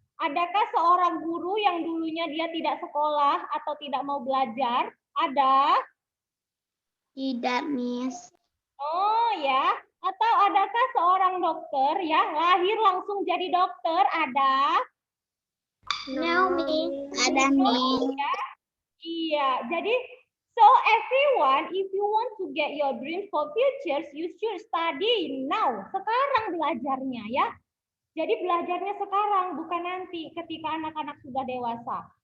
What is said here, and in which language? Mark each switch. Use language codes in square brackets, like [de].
[id] Adakah seorang guru yang dulunya dia tidak sekolah atau tidak mau belajar? Ada? Tidak, Miss. Oh ya, atau adakah seorang dokter ya lahir langsung jadi dokter? Ada? [en] No, Miss. [id] Ada, Miss. Ya? Iya, jadi [en] so everyone, if you want to get your dreams for futures, you should study now. [id] Sekarang belajarnya ya. Jadi belajarnya sekarang, bukan nanti ketika anak-anak sudah dewasa.